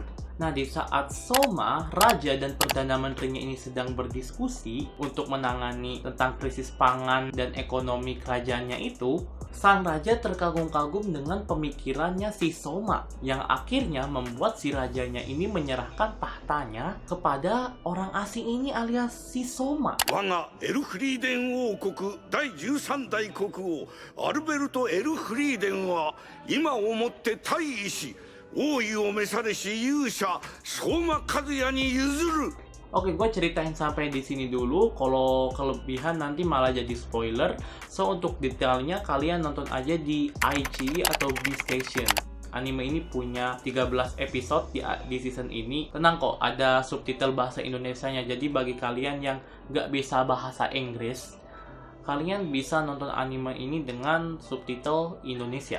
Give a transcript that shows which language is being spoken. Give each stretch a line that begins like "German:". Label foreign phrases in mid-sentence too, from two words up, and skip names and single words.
Indonesian: Nah, di saat Soma, raja dan perdana menterinya ini sedang berdiskusi untuk menangani tentang krisis pangan dan ekonomi kerajaannya itu, sang raja terkagum-kagum dengan pemikirannya si Soma, yang akhirnya membuat si rajanya ini menyerahkan tahtanya kepada orang asing ini alias si Soma.
Japanese: Waga Elfrieden 王国第13代国王アルベルト・エルフリーデンは今をもって退位し王位を召されし勇者相馬和也に譲る。
Indonesian: Oke, gue ceritain sampai di sini dulu. Kalau kelebihan nanti malah jadi spoiler. So, untuk detailnya kalian nonton aja di iQIYI atau B-Station. Anime ini punya 13 episode di season ini. Tenang kok, ada subtitle bahasa Indonesianya. Jadi bagi kalian yang nggak bisa bahasa Inggris, kalian bisa nonton anime ini dengan subtitle Indonesia.